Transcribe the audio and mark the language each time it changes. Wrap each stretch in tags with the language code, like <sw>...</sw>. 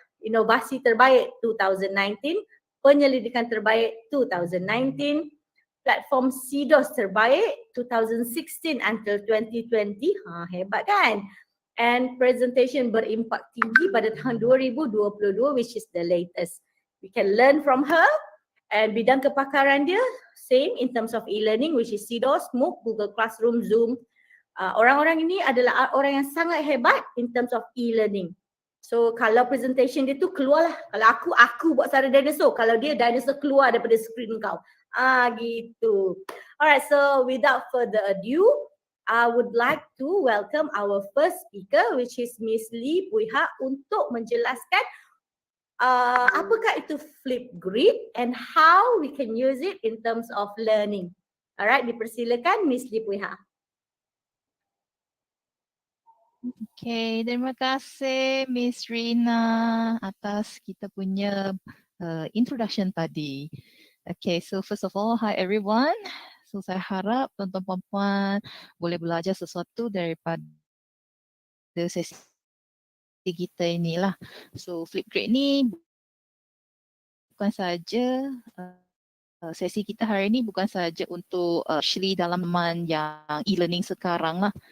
<ms>Inovasi terbaik 2019, penyelidikan terbaik 2019, platform CDOS terbaik 2016</ms> <en>until</en> <ms>2020. Hebat kan?</ms> <en>And presentation</en> <ms>berimpak tinggi pada tahun</ms> <en>2022, which is the latest. We can learn from her. And</en> <ms>bidang kepakaran dia</ms> <en>same in terms of e-learning, which is CDOS, MOOC, Google Classroom, Zoom.</en> <ms>Orang-orang ini adalah orang yang sangat hebat</ms> <en>in terms of e-learning.</en> <ms>So kalau presentation dia tu keluarlah. Kalau aku buat suara dinosaur. Kalau dia dinosaur keluar daripada skrin kau. Gitu.</ms> <en>Alright, so without further ado, I would like to welcome our first speaker, which is Miss Lee Pui Ha,</en> <ms>untuk menjelaskan apakah itu</ms> <en>Flipgrid and how we can use it in terms of learning.</en> <ms>Alright, dipersilakan Miss Lee Pui Ha. Okay, terima kasih Miss Rina atas kita punya introduction tadi.</ms> <en>Okay, so first of all, hi everyone.</en> <ms>So saya harap tuan-tuan puan-puan boleh belajar sesuatu daripada sesi kita inilah. So Flipgrid ni bukan saja sesi kita hari ini bukan saja untuk</ms> <en>actually</en> <ms>dalam zaman yang e-learning sekarang lah.</ms>